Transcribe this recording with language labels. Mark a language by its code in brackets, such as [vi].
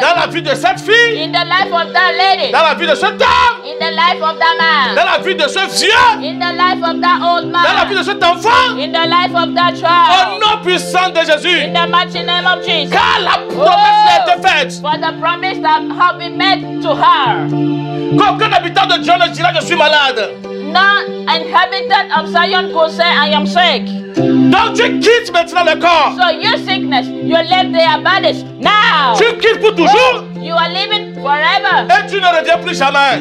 [fr] dans la vie de cette fille, [en] in the life of that lady, [fr] dans la vie de cet homme, [en] in the life of that man, [fr] dans la vie de ce vieux, [en] in the life of that old [fr] dans la vie [en] man, [fr] de cet enfant. [en] in the life of that [fr] Au [en] child, [fr] nom puissant de Jésus. [en] in the mighty name of Jesus. [fr] Car la promesse a été faite. [en] For the promise that have been made to her. [fr] Qu'aucun habitant de Dieu ne dira je suis malade. [en] No inhabitant of Zion could say, I am sick. [fr] Donc tu quittes maintenant le corps. [en] So your sickness, you leave their bodies now. [fr] Tu quittes pour toujours [en] You are living forever. [fr] et tu ne reviens plus jamais.